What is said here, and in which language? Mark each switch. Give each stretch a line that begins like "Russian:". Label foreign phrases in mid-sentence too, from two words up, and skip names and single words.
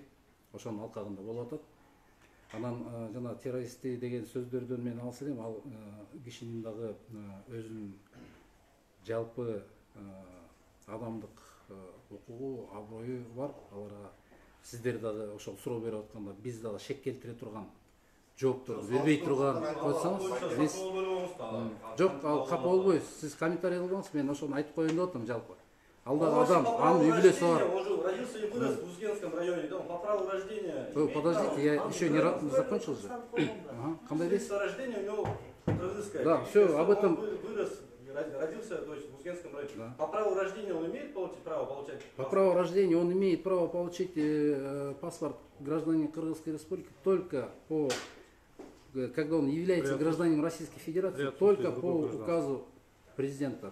Kyrgyz: Ошонун алкагында болуп атат. Анан жана террористти деген сөздөрдөн мен алыс элем, ал кишинин дагы өзүнүн жалпы адамдык укугу, аброю бар. Аларга сиздер дагы ошол суроо берип атканда биз дагы шек келтире турган жоопторду бербей турган койсоңуз, биз жок, ал капа болбойбуз. Сиз комментарий кылбаңыз, мен ошону айтып коеюн деп атам жалпы. Ал дагы адам, анын үй бүлөсү бар.
Russian: Он же родился и вырос в Узгенском районе, да? По праву рождения. Подождите, я еще не закончил же.
Kyrgyz: Кандай дейсиз?
Russian: Рождение у него кыргызское. Да, все, об этом. Вырос, родился, то есть в Узгенском районе. Да. По праву рождения он имеет право получать? По праву рождения он имеет право получить паспорт гражданина Кыргызской Республики только по, когда он является гражданином Российской Федерации, только по указу президента.